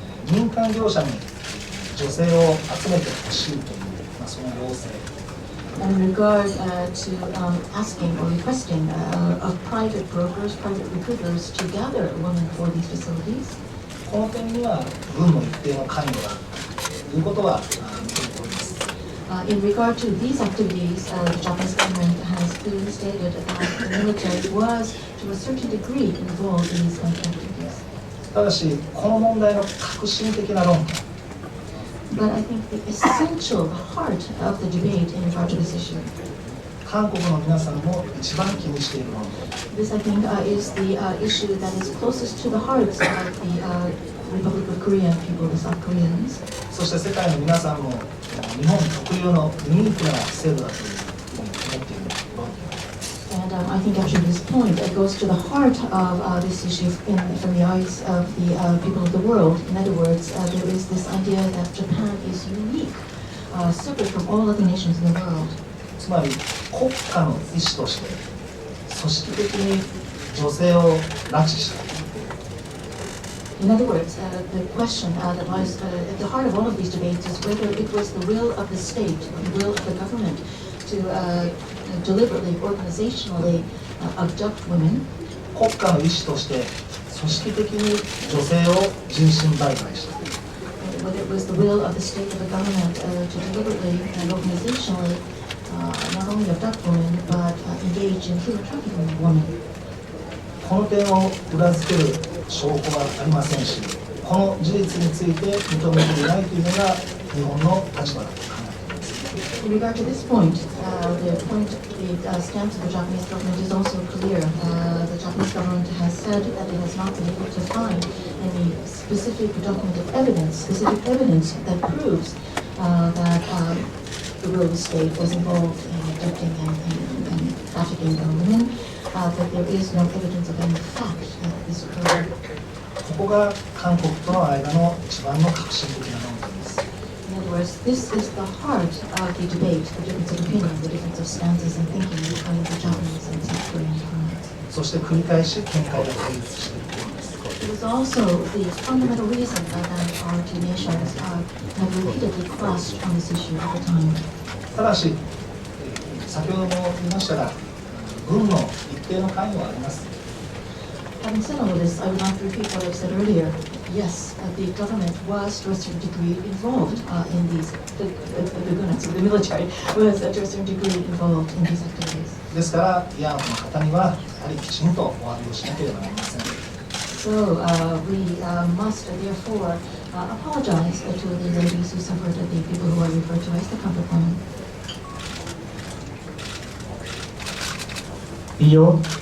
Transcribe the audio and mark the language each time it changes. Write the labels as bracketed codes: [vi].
[ja] 民間業者に女性を集めてほしいという、その要請。 [en] And in regard to asking or requesting of private brokers, private recruiters to gather women for these facilities, [ja] この点には軍の一定の関与があるということは認めております。 [en] in regard to these activities, the Japanese government has clearly stated that the military was, to a certain degree, involved in these kind of activities. [ja] ただし、この問題の核心的な論点、 [en] But I think the essential heart of the debate in regard to this issue, [ja] 韓国の皆さんも一番気にしている論点。 [en] this I think is the issue that is closest to the hearts of the Republic of Korea people, the South Koreans. [ja] そして世界の皆さんも日本特有のユニークな制度だというふうに思っている論点。 [en] And I think actually this point goes to the heart of this issue from the eyes of the people of the world. In other words, there is this idea that Japan is unique, separate from all other nations in the world. [ja] つまり国家の意思として組織的に女性を拉致した。 [en] In other words, the question that lies at the heart of all of these debates is whether it was the will of the state, the will of the government, to deliberately, organizationally abduct women. [ja] 国家の意思として組織的に女性を人身売買した。 [en] Whether it was the will of the state or the government to deliberately and organizationally not only abduct women, but engage in human trafficking of women. [ja] この点を裏付ける証拠はありませんし、この事実について認めていないというのが日本の立場だと考えています。 [en] In regard to this point, the stance of the Japanese government is also clear. The Japanese government has said that it has not been able to find any specific documented evidence, that proves that the will of the state was involved in abducting and trafficking women. That there is no evidence of any fact that this occurred. [ja] ここが韓国との間の一番の革新的な論点です。 [en] In other words, this is the heart of the debate, the difference of opinion, the difference of stances and thinking between the Japanese and South Korean governments. [ja] そして繰り返し見解が対立している点です。 [en] It is also the fundamental reason that our two nations have repeatedly clashed on this issue over time. [ja] ただし、先ほども言いましたが、軍の一定の関与はあります。 [en] Having said all of this, I would like to repeat what I've said earlier. Yes, the government was to a certain degree involved in these, the military was to a certain degree involved in these activities. [ja] ですから、慰安婦の方にはやはりきちんとお詫びをしなければなりません。 [en] So we must therefore apologize to the ladies who suffered, the people who are referred to as the comfort women. Io.